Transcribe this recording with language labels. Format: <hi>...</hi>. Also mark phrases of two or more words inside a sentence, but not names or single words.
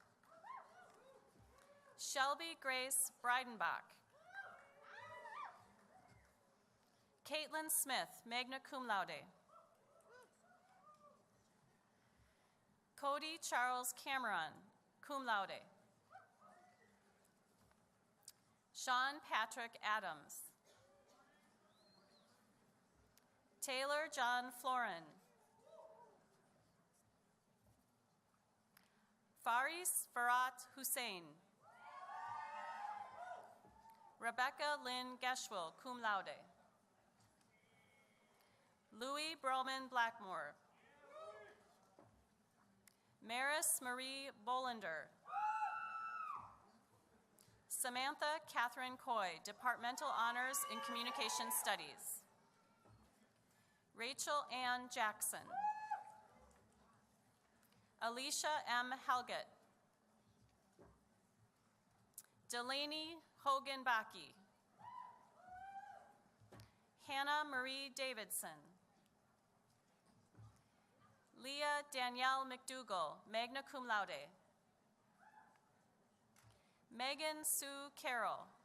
<en>Shelby Grace Breidenbach. Caitlin Smith,</en> <la>magna cum laude.</la> <en>Cody Charles Cameron,</en> <la>cum laude.</la> <en>Sean Patrick Adams. Taylor John Florin. Faris Farhat Hussein. Rebecca Lynn Geschwil,</en> <la>cum laude.</la> <en>Louis Broman Blackmore. Maris Marie Bolander. Samantha Catherine Coy, Departmental Honors in Communication Studies. Rachel Ann Jackson. Alicia M. Helgett. Delaney Hogan Baki. Hannah Marie Davidson. Leah Danielle McDougall,</en> <la>magna cum laude.</la> <en>Megan Sue Carroll.</en>